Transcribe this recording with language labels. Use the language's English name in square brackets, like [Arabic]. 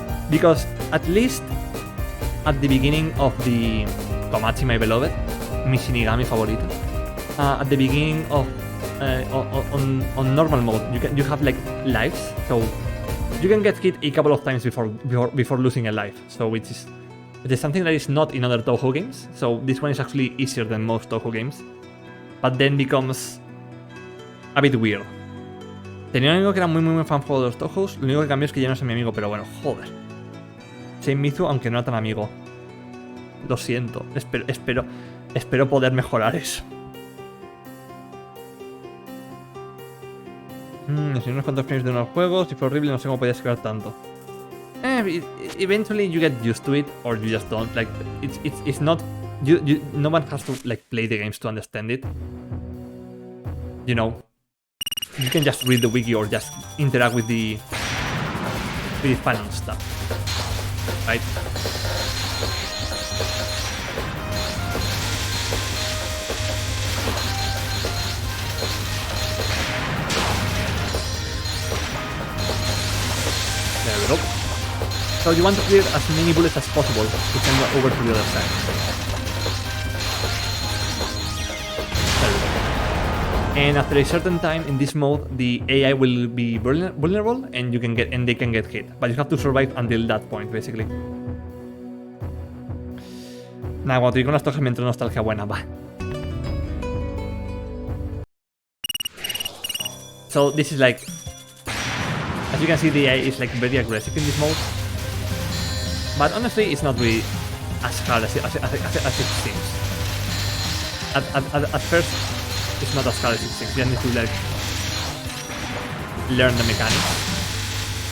[English] Because at least at the beginning of the Komachi My Beloved, [Spanish] mi Shinigami favorito, [English] at the beginning of on normal mode, you have like lives, so you can get hit a couple of times before losing a life. So it is something that is not in other Touhou games. So this one is actually easier than most Touhou games, but then becomes a bit weird. [Spanish] Tenía un amigo que era muy fan de los Touhous. Lo único que cambió es que ya no es mi amigo, pero bueno, joder. Shinmizu, aunque no era tan amigo. Lo siento. Espero poder mejorar eso. Si unos cuantos frames de unos juegos, si fue horrible, no sé cómo podía escalar tanto. [English] Eventually you get used to it, or you just don't. Like it's not. No one has to like play the games to understand it. You know. You can just read the wiki or just interact with the fan stuff, right? There we go. So you want to clear as many bullets as possible to send them over to the other side. And after a certain time in this mode, the AI will be vulnerable, and they can get hit. But you have to survive until that point, basically. [Spanish] Nada, cuando te digo unas tojas me entra nostalgia buena, va. [English] So this is like, as you can see, the AI is like very aggressive in this mode. But honestly, it's not really as hard as it seems. At first, it's not as hard as it seems. You need to like learn the mechanics.